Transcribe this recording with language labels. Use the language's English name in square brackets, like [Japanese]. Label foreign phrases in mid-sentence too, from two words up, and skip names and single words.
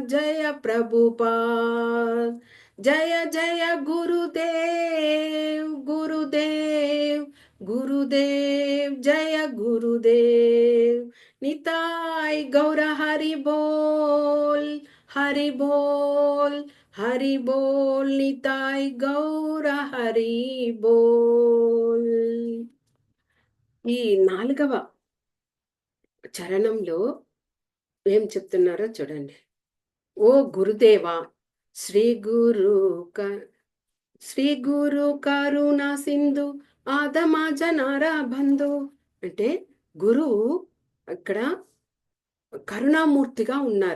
[Hindi] जय प्रभुपाद जय जय गुरुदेव गुरुदेव गुरुदेव जय गुरुदेव निताय गौर हरि बोल हरि बोल हरि बोल निताय गौर हरि बोल। [Telugu] ఈ 4వ చరణంలో ఏం చెప్తున్నారో చూడండి. [Bangla] ও গুরুদেবা শ্রী গুরু করুণ সিন্ধু আদম জনার বন্ধু [Telugu] అంటే గురువు ఇక్కడ కరుణామూర్తిగా ఉన్నారు.